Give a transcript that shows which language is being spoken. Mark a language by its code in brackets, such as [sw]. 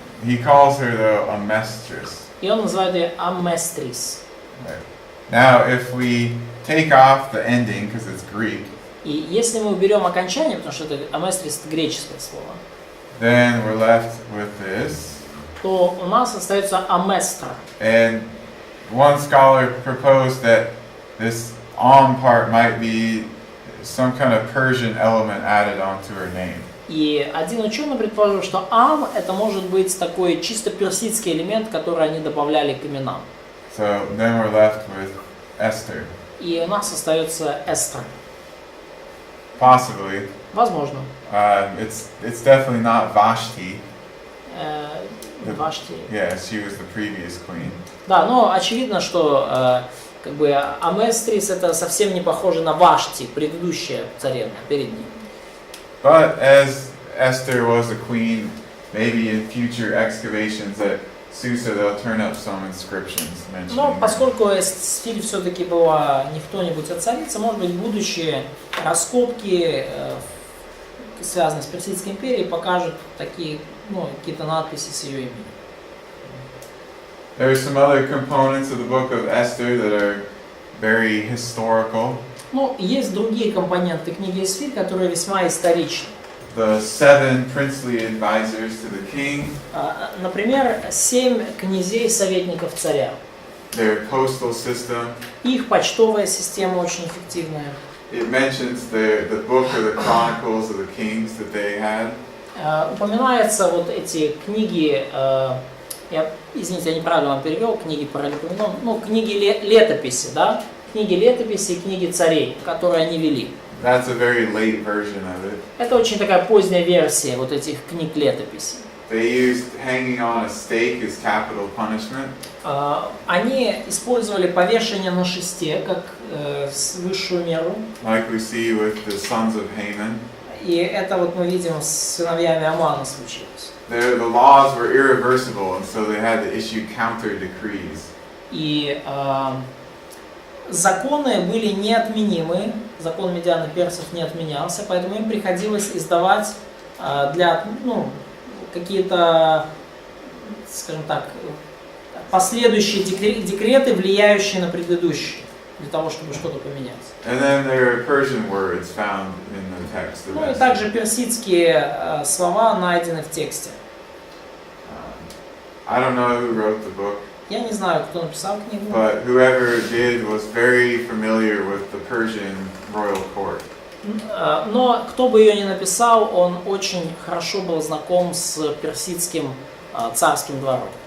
[en] He calls her though a mistress. [ru] И он называет ее Аместрис. [en] Right. Now, if we take off the ending because it's Greek, [ru] И если мы уберем окончание, потому что это Аместрис это греческое слово, [en] then we're left with this. [ru] то у нас остается Аместра. [en] And one scholar proposed that this part might be some kind of Persian element added onto her name. [ru] И один ученый предположил, что Ам это может быть такой чисто персидский элемент, который они добавляли к именам. [en] So then we're left with Esther. [ru] И у нас остается Эстер. [en] Possibly. [ru] Возможно. [en] It's definitely not Vashti. [ru] Вашти. [en] Yeah, she was the previous queen. [ru] Да, но очевидно, что Аместрис это совсем не похоже на Вашти, предыдущая царевна перед ней. [en] But as Esther was a queen, maybe in future excavations at Susa they'll turn up some inscriptions mentioning [ru] Но [en] her. [ru] поскольку Эстер все-таки была не кто-нибудь, а царица, может быть, будущие раскопки, связанные с Персидской империей, покажут такие, какие-то надписи с ее именем. [en] There are some other components of the book of Esther that are very historical. [ru] Но есть другие компоненты книги Эстер, которые весьма историчны. [en] The 7 princely advisors to the king. [ru] Например, 7 князей-советников царя. [en] Their postal system. [ru] Их почтовая система очень эффективная. [en] It mentions the book or the chronicles of the kings that they had. [ru] Упоминаются вот эти книги, извините, я неправильно вам перевел, книги паралипоменон, книги летописи, да? Книги летописи и книги царей, которые они вели. [en] That's a very late version of it. [ru] Это очень такая поздняя версия вот этих книг летописи. [en] They used hanging on a stake as capital punishment. [ru] Они использовали повешение на шесте как высшую меру. [en] Like we see with the sons of Haman. [ru] И это вот мы видим с сыновьями Амана случилось. [en] The laws were irreversible, and so they had to issue counter decrees. [ru] И законы были неотменимы, закон Медиан и персов не отменялся, поэтому им приходилось издавать для, какие-то, скажем так, последующие декреты, влияющие на предыдущие, для того, чтобы что-то поменять. [en] And then there are Persian words found in the text. [ru] Ну и также персидские слова найдены в тексте. [en] I don't know who wrote the book, [ru] Я не знаю, кто написал книгу, [en] but whoever did was very familiar with the Persian royal court. [ru] но кто бы ее ни написал, он очень хорошо был знаком с персидским царским двором.